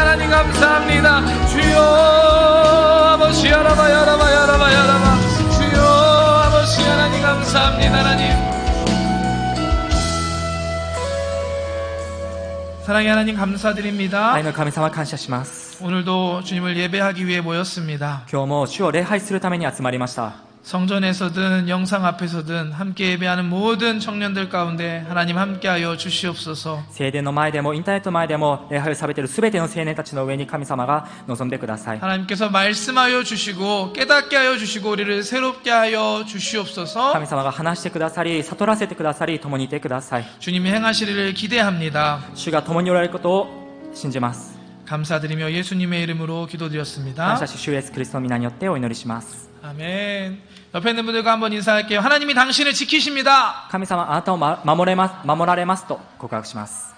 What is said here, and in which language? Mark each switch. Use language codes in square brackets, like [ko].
[ko] 하나님 감사합니다. 주여 아버지 야라바야라바야라바야라바 주여 아버지 하나님 감사합니다. 하나님 사랑의 하나님 감사드립니다. [ja] 愛の神様感謝します [ko] 오늘도 주님을 예배하기 위해 모였습니다. [ja] 今日も主を礼拝するために集まりました [ko] 성전에서든 영상 앞에서든 함께 예배하는 모든 청년들 가운데 하나님 함께하여 주시옵소서. [ja] 聖殿の前でもインターネットの前でも礼拝をされているすべての青年たちの上に神様が望んでください [ko] 하나님께서 말씀하여 주시고 깨닫게 하여 주시고 우리를 새롭게 하여 주시옵소서. [ja] 神様が話してくださり悟らせてくださり共にいてください [ko] 주님이 행하시리를 기대합니다. [ja] 主が共におられることを信じます [ko] 감사드리며 예수님의 이름으로 기도드렸습니다. [ja] 感謝し主イエスキリストの皆によってお祈りします。 [ko] 아멘. 옆에 있는 분들과 한번 인사할게요. 하나님이 당신을 지키십니다. [ja] 神様あなたを守られますと告白します。